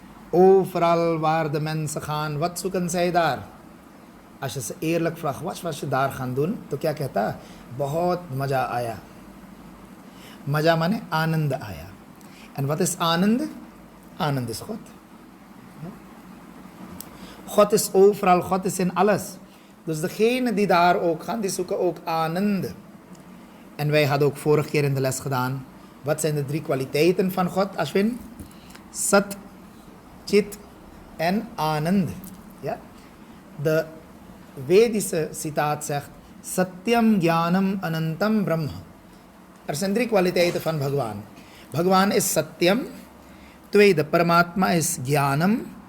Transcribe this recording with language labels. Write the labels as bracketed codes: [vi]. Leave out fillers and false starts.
[nl] Overal waar de mensen gaan, wat zoeken zij daar? Als je ze eerlijk vraagt, wat was je daar gaan doen? [hi] तो क्या कहता? बहुत मजा आया. मजा माने आनंद आया. [nl] En wat is आनंद? आनंद is God. God is overal, God is in alles. Dus degenen die daar ook gaan, die zoeken ook aanand. En wij hadden ook vorige keer in de les gedaan, wat zijn de 3 kwaliteiten van God, Ashwin? Sat, Chit en Anand. Ja? De Vedische citaat zegt, [sa] Satyam Jnanam Anantam Brahma. [nl] Er zijn 3 kwaliteiten van Bhagwan. Bhagwan is Satyam. Tweede, Paramatma is Jnanam.